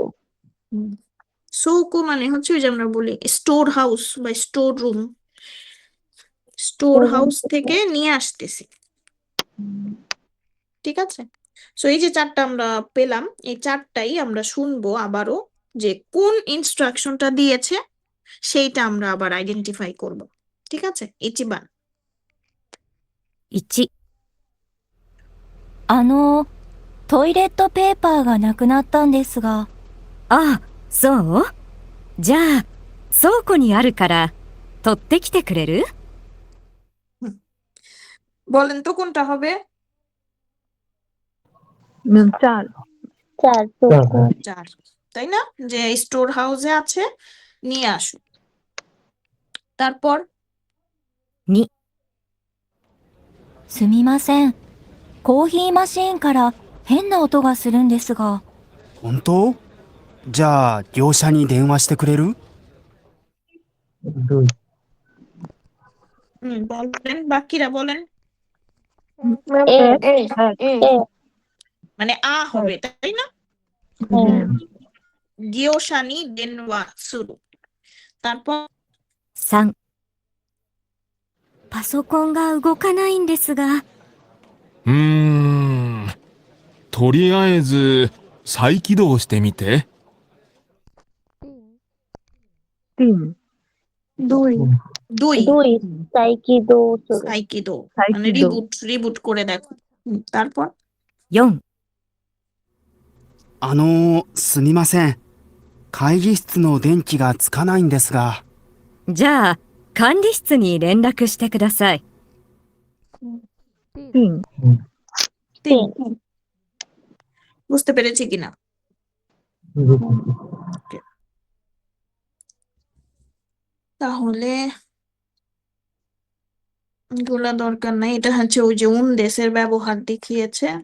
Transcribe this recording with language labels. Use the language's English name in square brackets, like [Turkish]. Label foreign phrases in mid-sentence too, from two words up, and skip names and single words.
[Bangla] সুকো মানে হচ্ছে ওই যে আমরা বলি [English] store house [Bangla] বা [English] store room, store house [Bangla] থেকে নিয়ে আসতেছি, ঠিক আছে? সো এই যে চারটা আমরা পেলাম, এই চারটাই আমরা শুনবো আবারও, যে কোন ইনস্ট্রাকশনটা দিয়েছে সেইটা আমরা আবার আইডেন্টিফাই করব, ঠিক আছে? [Japanese] ইচিবান 1、トイレットペーパーがなくなったんですが。あ、そう？じゃあ、倉庫にあるから、取ってきてくれる？ [Bangla] বলেন তো কোনটা হবে? চার 4, তাই না? যে [English] store house [Bangla] আছে, নিয়ে আসো। তারপর 2、すみません。コーヒーマシーンから変な音がするんですが。本当？じゃあ、業者に電話してくれる？ দুই বলেন, বাকিরা বলেন। মানে আ হবে, তাই না? [Japanese] 業者に電話する. [Bangla] তারপর [Japanese] 3、パソコンが動かないんですが。とりあえず再起動してみて。 [Bangla] দুই [Japanese] 再起動する [Bangla] সাইকিদো মানে রিবুট করে দেখো। তারপর [Japanese] 4、すみません。会議室の電気がつかないんですが。じゃあ、管理室に連絡してください。 [Bangla] তিন বুঝতে পেরেছি কিনা? বুঝতেছি। [English] Okay. [Bangla] তাহলে এগুলা দরকার নাই, এটা হচ্ছে ওই যে দেশের ব্যবহার দেখিয়েছে।